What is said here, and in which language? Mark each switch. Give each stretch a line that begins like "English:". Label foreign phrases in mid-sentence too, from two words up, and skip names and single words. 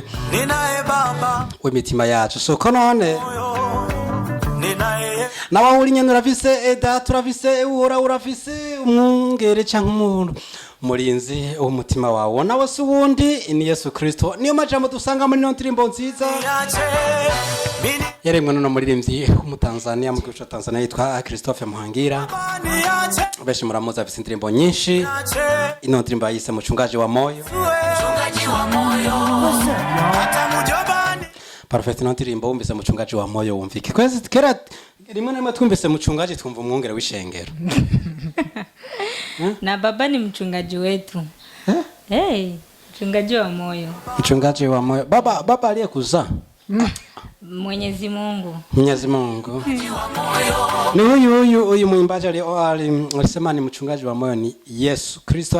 Swahili: Ninaye Baba
Rundi: w'imitima yacu soko none
Swahili: moyo. Ninaye
Rundi: nawe uri nyene urafise eda turafise uhora urafise umwongere canke umuntu murinzi w'umutima wawe nawe si uwundi ni Yesu Kristo. Niyo majambo dusanga muri no ndirimbo nziza
Swahili: niache, mini
Rundi: yaremwe no muririmbyi w'umutanzania mu gihugu ca Tanzania yitwa Christophe Muhangira.
Swahili: niache,
Rundi: Benshi muramuzi afise indirimbo nyinshi.
Swahili: niache.
Rundi: Ino ndirimbo yise
Swahili: mchungaji wa moyo. Mchungaji wa moyo. Hata mjobani
Rundi: Perfect no ndirimbo wumvise
Swahili: mchungaji wa moyo
Rundi: wumvike. Kwezi kera rimwe na rimwe twumvise mchungaji twumva umwongere w'ishengero.
Swahili: Na baba ni mchungaji wetu. Hey, mchungaji wa moyo. Mchungaji wa moyo. Baba aliyekuzaa. Mwenyezi Mungu. Mwenyezi Mungu. Ni huyu mwimbaji alisema ni mchungaji wa moyo ni Yesu Kristo.